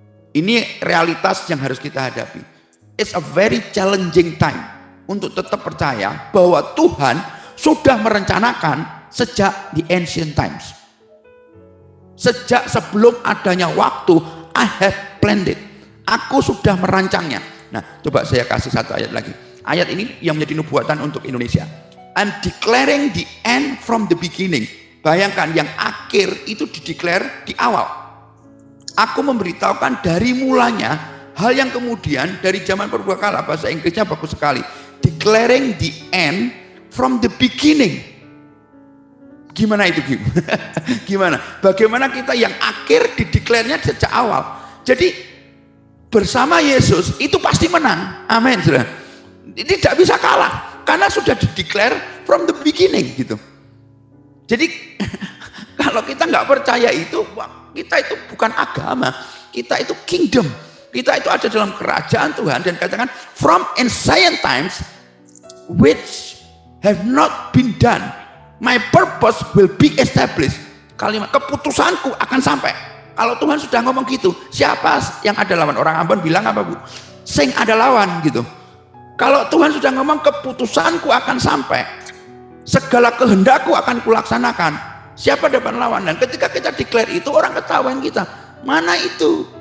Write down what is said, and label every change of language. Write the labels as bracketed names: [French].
[Indonesian] Ini realitas yang harus kita hadapi. [English] It's a very challenging time [Indonesian] untuk tetap percaya bahwa Tuhan sudah merencanakan sejak [English] the ancient times. [Indonesian] Sejak sebelum adanya waktu, [English] I have planned it. [Indonesian] Aku sudah merancangnya. Nah, coba saya kasih satu ayat lagi. Ayat ini yang menjadi nubuatan untuk Indonesia. [English] I'm declaring the end from the beginning. [Indonesian] Bayangkan yang akhir itu dideklar di awal. Aku memberitahukan dari mulanya hal yang kemudian dari zaman purbakala, bahasa Inggrisnya bagus sekali. [English] Declaring the end from the beginning. [Indonesian] Gimana itu gimana? Bagaimana kita yang akhir dideklarnya sejak awal. Jadi bersama Yesus itu pasti menang. Amin. Tidak bisa kalah karena sudah dideklar [English] from the beginning [Indonesian] gitu. Jadi kalau kita nggak percaya itu, kita itu bukan agama, kita itu kingdom, kita itu ada dalam kerajaan Tuhan. Dan katakan [English] from ancient times which have not been done, my purpose will be established. [Indonesian] Kalimat keputusanku akan sampai. Kalau Tuhan sudah ngomong gitu, siapa yang ada lawan? Orang Ambon bilang apa, Bu? Sing ada lawan gitu. Kalau Tuhan sudah ngomong keputusanku akan sampai, segala kehendakku akan kulaksanakan, siapa dapat lawan? Dan ketika kita declare itu, orang ketahuan kita. Mana itu?